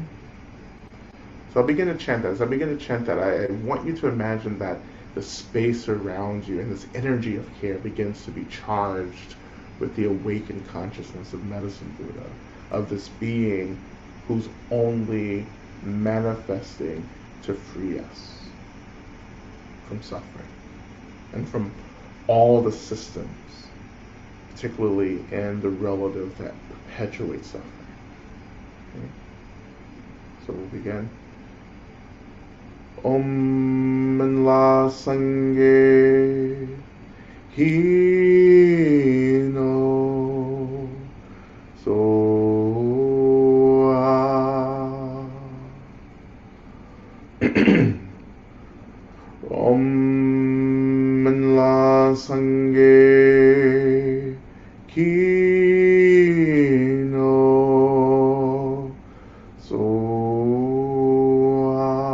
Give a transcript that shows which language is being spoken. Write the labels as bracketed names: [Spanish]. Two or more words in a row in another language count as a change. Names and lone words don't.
[English] So I'll begin to chant that. As I begin to chant that, I want you to imagine that the space around you and this energy of care begins to be charged with the awakened consciousness of Medicine Buddha, of this being who's only manifesting to free us from suffering and from all the systems, particularly in the relative that perpetuate suffering. Okay? So we'll begin. [Tibetan] Om Minla Sangye Hino Soha. Om Minla Sangye Kino Soha.